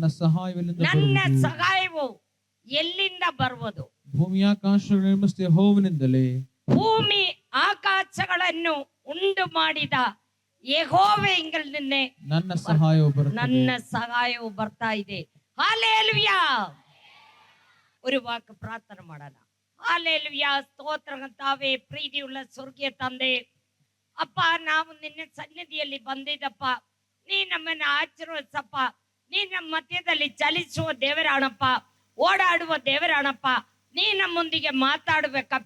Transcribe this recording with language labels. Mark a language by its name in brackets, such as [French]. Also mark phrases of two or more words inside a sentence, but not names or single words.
[Kannada] ನನ್ನ ಸಹಾಯವು ಎಲ್ಲಿಂದ ಬರುವುದು? ಭೂಮಿ ಆಕಾಶಗಳನ್ನು ನಿರ್ಮಿಸಿದ ಯೆಹೋವನಿಂದಲೇ. ಭೂಮಿ ಆಕಾಶಗಳನ್ನು ಉಂಟು ಮಾಡಿದ ಯೆಹೋವನಿಂದಲೇ ನನ್ನ ಸಹಾಯವು ಬರುತ್ತದೆ. ನನ್ನ ಸಹಾಯವು ಬರ್ತಾ ಇದೆ. ಹಲ್ಲೆಲೂಯಾ. [Malayalam] ഒരു വാക്ക് പ്രാർത്ഥന ಮಾಡೋಣ. ഹല്ലേലൂയ. [Kannada] ಸ್ತೋತ್ರ ಕರ್ತಾವೇ, ಪ್ರೀತಿಯುಳ್ಳ ಸ್ವರ್ಗೀಯ ತಂದೆ, ಅಪ್ಪ, ನಾವು ನಿನ್ನ ಸನ್ನಿಧಿಯಲ್ಲಿ ಬಂದಿದ್ದಪ್ಪ. ನೀ ನಮ್ಮನ್ನು ಆಶೀರ್ವದಿಸಪ್ಪ. ನೀ ನಮ್ಮ ಮಧ್ಯದಲ್ಲಿ ಚಲಿಸುವ ದೇವರಾಣಪ್ಪ, ಓಡಾಡುವ ದೇವರಾಣಪ್ಪ. ನೀ ನಮ್ಮೊಂದಿಗೆ ಮಾತಾಡ್ಬೇಕಪ್ಪ.